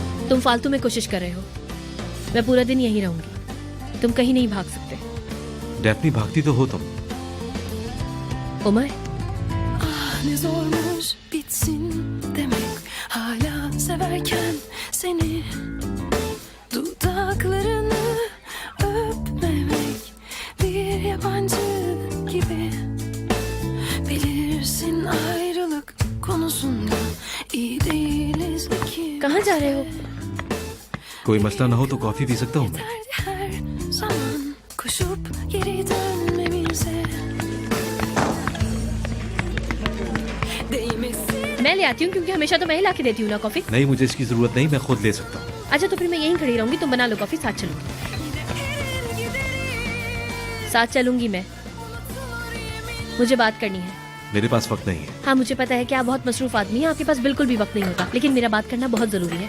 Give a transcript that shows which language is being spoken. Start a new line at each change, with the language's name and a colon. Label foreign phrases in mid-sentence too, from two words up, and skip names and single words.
Hindi: तुम फालतू में कोशिश कर रहे हो। मैं पूरा दिन यहीं रहूंगी, तुम कहीं नहीं भाग सकते। डेफनी भागती तो हो तुम। उमर,
Turkish: Ne zormuş bitsin demek hala severken seni dudaklarını öpmemek bir yabancı gibi bilirsin ayrılık konusunda iyi değiliz ikimiz.
Hindi: कहाँ जा रहे हो? कोई मसला ना हो तो कॉफी पी सकता हूँ मैं।
Turkish: Her zaman koşup geri dönmemize değmesin.
Hindi: मैं ले आती हूँ, क्योंकि हमेशा तो मैं ही ला के देती हूँ ना कॉफी। नहीं, मुझे इसकी जरूरत नहीं, मैं खुद ले सकता हूँ। अच्छा तो फिर मैं यहीं खड़ी रहूंगी, तुम बना लो कॉफी, साथ चलूंगी। साथ चलूंगी मैं, मुझे बात करनी है। मेरे पास वक्त नहीं है। हाँ मुझे पता है कि आप बहुत मसरूफ आदमी हैं, आपके पास बिल्कुल भी वक्त नहीं होता, लेकिन मेरा बात करना बहुत जरूरी है।